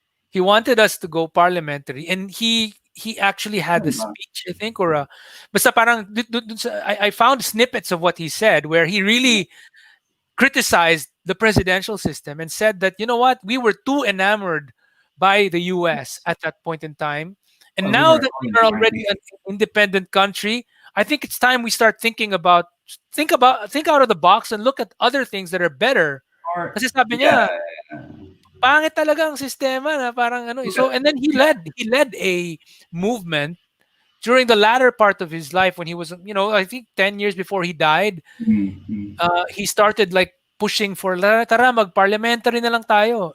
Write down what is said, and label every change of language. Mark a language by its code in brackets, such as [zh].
[en] He wanted us to go parliamentary, and he actually had a speech, I think, [tl] basta parang [en] I found snippets of what he said where he really criticized the presidential system and said that, you know what, we were too enamored by the US at that point in time. And now that we are already an independent country, I think it's time we start think out of the box and look at other things that are better. [tl] Kasi sabi niya, pangit talaga ang sistema na parang ano. [en] So, and then he led a movement during the latter part of his life when he was, I think 10 years before he died. He started like pushing for [tl] tara mag-parliamentary na lang tayo.